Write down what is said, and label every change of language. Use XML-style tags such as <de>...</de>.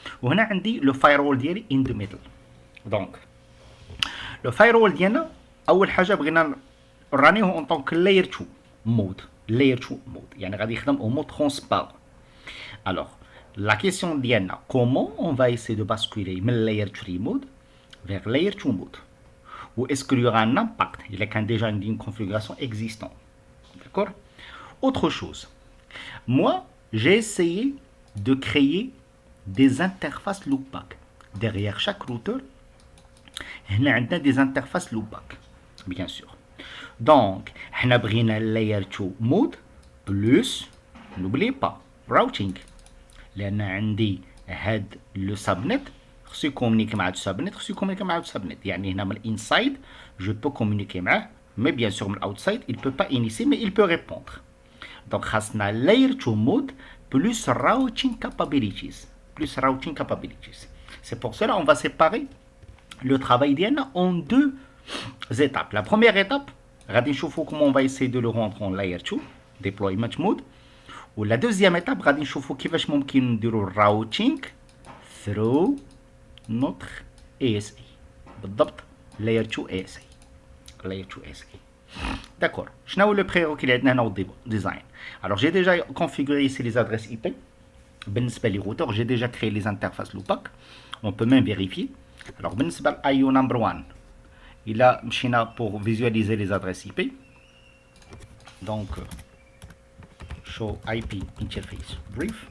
<ar>وهنا عندي لو فايرول ديالي ان دو ميدل. دونك لو فايرول ديالنا اول حاجه بغينا رانيه اون طونك لاير 2 مود، لاير 2 مود يعني غادي يخدم او مود ترونسبارون. الوغ لا كيسيون ديالنا كومون اون فا ايسي دو باسكولي من لاير 3 مود</ar> <fr>vers layer 2 mode, ou est-ce qu'il y aura un impact? Il y a déjà une configuration existante. D'accord? Autre chose, moi j'ai essayé de créer des interfaces loopback. Derrière chaque routeur, on a des interfaces loopback, bien sûr. Donc, on a pris layer 2 mode plus, n'oubliez pas, routing.</fr> <ar>لأن عندي هاد le subnet خصو يكومونيكي مع السبنت، خصو يكومونيكي مع السبنت. يعني هنا من الانسايد جو بو كومونيكي معاه، مي بيان سور من الاوتسايد</ar> <fr>il peut pas initier mais il peut répondre.</fr> <ar>دونك خاصنا</ar> <en>layer 2 mode plus routing capabilities, plus routing capabilities.</en> <fr>C'est pour cela on va séparer le travail ديالنا en deux étapes. La première étape</fr> <ar>غادي نشوفوا</ar> <fr>comment on va essayer de le rendre en layer 2 deployment mode, و la deuxième étape</fr> <ar>غادي نشوفوا كيفاش ممكن نديروا</ar> <fr>routing through notre ASA</fr> <ar>بالضبط</ar> <fr>layer 2 ASA layer 2 ASA. D'accord.</fr> <ar>شنو هو لو prérequis اللي عندنا هنا au design?</ar> <fr>Alors j'ai déjà configuré ici les adresses IP.</fr> <ar>بالنسبة لي</ar> <fr>routeur j'ai déjà créé les interfaces loopback. On peut même vérifier. Alors بالنسبة ل IO number 1</fr> <ar>إلا مشينا</ar> <fr>pour visualiser les adresses IP.</fr> <en>Donc show IP interface brief.</en>